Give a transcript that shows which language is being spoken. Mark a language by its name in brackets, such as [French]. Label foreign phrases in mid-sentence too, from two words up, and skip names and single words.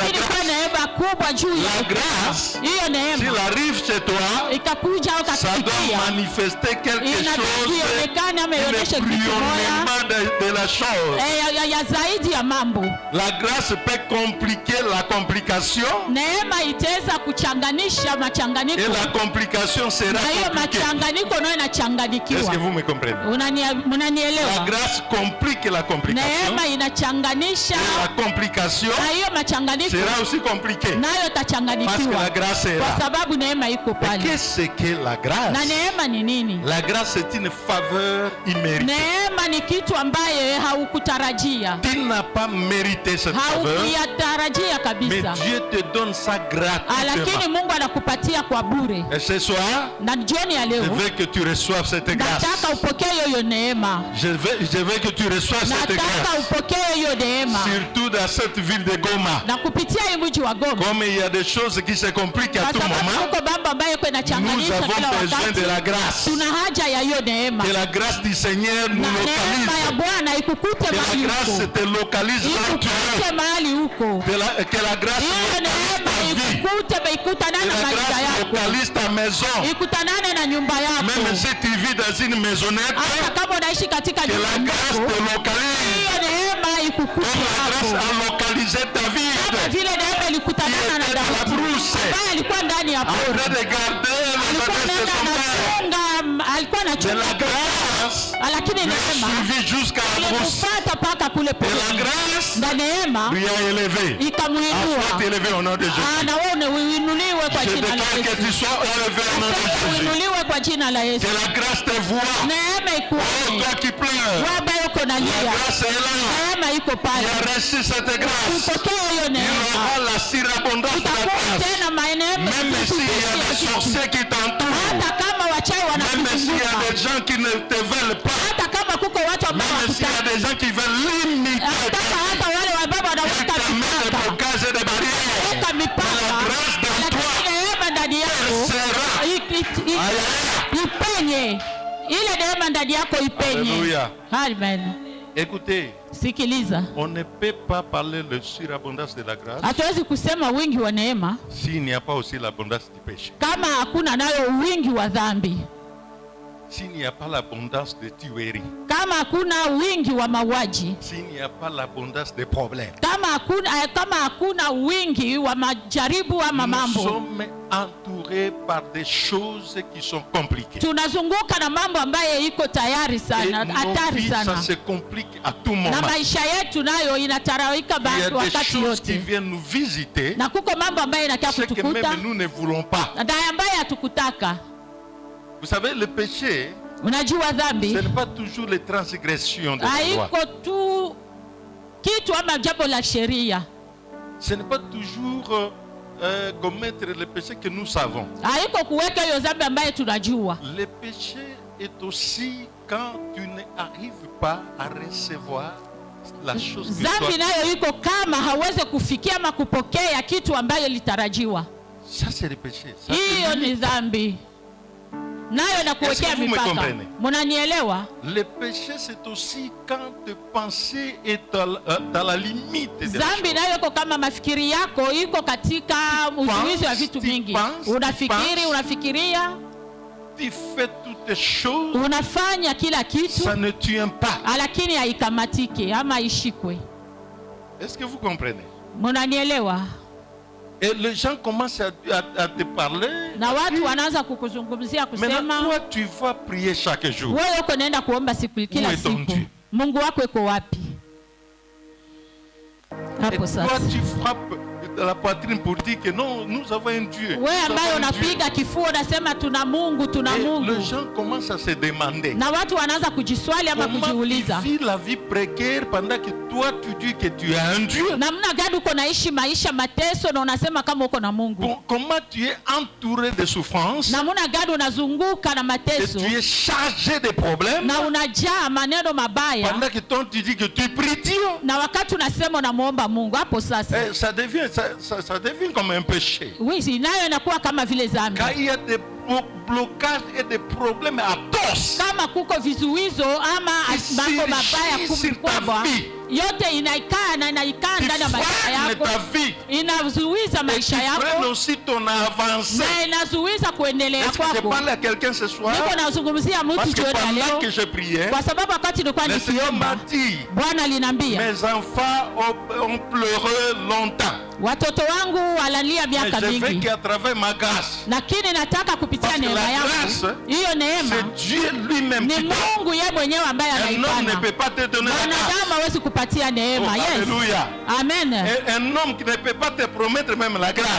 [Swahili] lakini kwa [French] grâce. [Swahili] neema kubwa juu [French] La [Swahili] ya [French] grâce, [Swahili] hiyo [French] s'il [Swahili] neema [French] arrive chez toi, [Swahili] ikakuja au [French] ça doit [Swahili] kakufikia, [French] manifester quelque [Swahili] inabidi [French] chose, [Swahili] ionekane ama ionyeshe [French] le [Swahili] kitu moja [French] bouillonnement de la chose. [Swahili] ya zaidi ya mambo. [French] La grâce peut compliquer la complication [Swahili] Neema itaweza kuchanganisha [French] et [Swahili] machanganyiko, [French] la complication sera [Swahili] na hiyo [French] compliquée. [Swahili] machanganyiko nayo [French] Est-ce [Swahili] inachanganikiwa. [French] que vous me comprenez? La [Swahili] Mnanielewa? [French] grâce complique la complication [Swahili] Neema inachanganisha [French] et la complication [Swahili] na hiyo machanganyiko [French] sera aussi compliquée [Swahili] nayo [French] parce que [Swahili] itachanganikiwa [French] la grâce est [Swahili] kwa [French] là. [Swahili] sababu neema iko [French] Mais [Swahili] pale. [French] qu'est-ce que la grâce? [Swahili] Na neema ni nini? [French] La grâce c'est une faveur imméritée. [Swahili] Neema ni kitu ambaye haukutarajia, [French] Tu n'as pas mérité cette faveur, [Swahili] haukuyatarajia [French] mais [Swahili] kabisa, [French] Dieu te donne ça gratuitement. [Swahili] lakini Mungu anakupatia kwa bure. [French] Et ce soir, [Swahili] Na jioni ya [French] je [Swahili] leo [French] veux que tu reçoives cette grâce. [Swahili] nataka upokee hiyo neema, [French] Je veux que tu reçoives cette [Swahili] nataka [French] grâce. [Swahili] upokee hiyo neema, [French] Surtout dans cette ville de Goma. [Swahili] na kupitia hii mji wa Goma, [French] Comme il y a des choses qui se compliquent à [Swahili] kwa [French] tout [Swahili] sababu [French] moment, [Swahili] huko mambo ambayo iko [French] nous [Swahili] inachanganisha kila [French] avons besoin [Swahili] wakati. [French] de la grâce. [Swahili] Tuna haja ya hiyo neema, [French] Que la grâce du Seigneur nous [Swahili] na neema ya [French] localise. [Swahili] Bwana ikukute [French] Que la [Swahili] mahali [French] grâce [Swahili] huko, [French] te localise là où tu [Swahili] ikukute [French] es. [Swahili] mahali huko. [French] Que la grâce [Swahili] Hiyo [French] localise [Swahili] neema [French] ta vie. [Swahili] ikukute, [French] Que [Swahili] ikutanane na [French] la [Swahili] maisha [French] grâce [Swahili] yako, [French] localise ta maison. [Swahili] ikutanane na nyumba yako. [French] Même si tu vis dans une maisonnette, [Swahili] Hata kama unaishi katika [French] que [Swahili] nyumba [French] la grâce [Swahili] yako, [French] te localise. [Swahili] hiyo neema ikukute [French] Comme la grâce [Swahili] hapo, [French] a localisé ta vie. [Swahili] kama vile neema ilikutanana na [French] Qui était à la [Swahili] Daudi [French] brousse. [Swahili] ambaye alikuwa ndani ya [French] En train [Swahili] pori, [French] de garder les [Swahili] alikuwa [French] adresses de [Swahili] anaenda [French] son père. [Swahili] anachunga, alikuwa [French] De [Swahili] anachunga, [French] la grâce [Swahili] lakini [French] lui a [Swahili] neema [French] suivi jusqu'à la brousse. [Swahili] ilimfuata mpaka kule [French] Et la [Swahili] porini, [French] grâce [Swahili] na neema [French] lui a élevé. [Swahili] ikamuinua. [French] Sois élevé au nom de Jésus. [Swahili] Na wewe uinuliwe kwa [French] Je [Swahili] jina la [French] déclare que tu [Swahili] Yesu, [French] sois élevé au nom de Jésus. [Swahili] uinuliwe kwa jina la Yesu. [French] Que la grâce te voie. [Swahili] Neema [French] Oh, toi qui pleures, la grâce est là. Il a reçu cette grâce. Il aura la surabondance de la grâce. Même s'il y a des sorciers qui t'entourent, même s'il y a des gens qui ne te veulent pas, même s'il y a des gens qui veulent limiter et te mettre des blocages et des barrières, la grâce dans toi percera. Alléluia. Amen. Écoutez, [Swahili] Sikiliza. [French] on ne peut pas parler de surabondance de la grâce [Swahili] Hatuwezi kusema wingi wa neema [French] s'il n'y a pas aussi l'abondance du péché. [Swahili] kama hakuna nayo wingi wa dhambi, [French] S'il n'y a pas l'abondance de tuerie, [Swahili] kama hakuna wingi wa mauaji, [French] s'il n'y a pas l'abondance des problèmes, [Swahili] kama hakuna wingi wa majaribu ama [French] nous [Swahili] mambo. [French] sommes entourés par des choses qui sont compliquées. [Swahili] Tunazunguka na mambo ambayo iko tayari [French] Et [Swahili] sana, [French] nos [Swahili] hatari [French] vies, ça [Swahili] sana, [French] se complique à tout moment. [Swahili] na maisha yetu nayo inatarawika [French] Il y a des [Swahili] wakati [French] choses qui [Swahili] yote, [French] viennent nous visiter, [Swahili] na kuko mambo ambayo inakia [French] ce que [Swahili] kutukuta [French] même nous ne voulons pas. [Swahili] na ambayo hatukutaka. [French] Vous savez, le péché, [Swahili] Unajua dhambi [French] ce n'est pas toujours les transgressions de la loi. [Swahili] haiko tu kitu ama jambo la sheria, [French] Ce n'est pas toujours commettre le péché que nous savons. [Swahili] haiko kuweka hiyo dhambi ambayo tunajua. [French] Le péché est aussi quand tu n'arrives pas à recevoir la chose que [Swahili] Dhambi [French] toi... [Swahili] nayo iko kama hawezi kufikia ama kupokea kitu ambayo litarajiwa. [French] Ça, c'est le péché. Ça, [Swahili] Hiyo [French] c'est [Swahili] ni dhambi, nayo na kuwekea [French] Est-ce que vous me [Swahili] mipaka. [French] comprenez? [Swahili] Munanielewa? [French] le péché, c'est aussi quand tes pensées est à la limite des [Swahili] Dhambi [French] choses. [Swahili] nayo iko kama mafikiri yako iko katika uzuizi wa vitu vingi. Unafikiria, [French] Tu fais toutes les choses, [Swahili] unafanya kila kitu, [French] ça ne tient pas. [Swahili] lakini haikamatike ama haishikwe. [French] Est-ce que vous comprenez? [Swahili] Munanielewa? [French] Et les gens commencent à te parler. [Swahili] Na watu wanaanza kukuzungumzia [French] Maintenant, [Swahili] kusema, [French] toi, tu vas prier chaque jour. [Swahili] wewe uko naenda kuomba kila [French] Où est ton [Swahili] siku. [French] Dieu? [Swahili] Mungu wako yuko wapi? [French] Et [Swahili] Hapo [French] toi, [Swahili] sasa. [French] tu frappes la poitrine pour dire que non, nous avons un Dieu. Nous [Swahili] Wewe [French] avons [Swahili] ambaye [French] un Dieu. [Swahili] unapiga kifua unasema tuna Mungu, tuna [French] Et [Swahili] Mungu. [French] les gens commencent à se demander [Swahili] Na watu wanaanza kujiswali ama [French] comment tu [Swahili] kujiuliza, [French] vis la vie précaire pendant que toi tu dis que tu as un Dieu. [Swahili] namna gani uko naishi maisha mateso na unasema kama uko na Mungu? [French] Comment tu es entouré de souffrances [Swahili] Namna gani unazunguka na [French] et [Swahili] mateso [French] tu es chargé de problèmes [Swahili] na unajaa maneno mabaya [French] pendant que toi tu dis que tu pries Dieu. [Swahili] na wakati unasema unamuomba Mungu? Hapo sasa [French] Ça devient comme un péché. [Swahili] wizi nayo inakuwa kama vile dhambi. [French] Quand il y a des blocages et des problèmes à tous, [Swahili] Kama kuko vizuizo ama mambo mabaya kubwa, yote inaikaa [French] qui [Swahili] ndani ya maisha [French] freinent [Swahili] yako, [French] ta vie, [Swahili] inazuiza [French] et qui [Swahili] maisha [French] freinent [Swahili] yako [French] aussi ton avancée. [Swahili] na inazuiza kuendelea [French] Est-ce que je [Swahili] kwako. [French] parle à quelqu'un ce soir? [Swahili] Niko nazungumzia [French] Parce [Swahili] mtu [French] que [Swahili] jioni ya [French] pendant que [Swahili] leo, [French] je priais, [Swahili] kwa sababu wakati nilikuwa [French] le Seigneur m'a [Swahili] nikiomba, [French] dit, [Swahili] Bwana alinambia [French] mes enfants ont pleuré longtemps. [Swahili] watoto wangu walalia [French] Mais [Swahili] miaka [French] je veux [Swahili] mingi, [French] qu'à travers ma grâce, [Swahili] lakini nataka kupitia [French] parce que [Swahili] neema [French] la [Swahili] yangu, [French] grâce, [Swahili] hiyo neema [French] c'est Dieu lui-même [Swahili] ni [French] qui donne. [Swahili] Mungu yeye mwenyewe ambaye [French] Un homme ne [Swahili] anaipana. [French] peut pas te donner la grâce. [Swahili] Mwanadamu hawezi kupatia [French] Oh, [Swahili] neema. Yes. [French] alléluia. Amen. Et un homme qui ne peut pas te promettre même la grâce.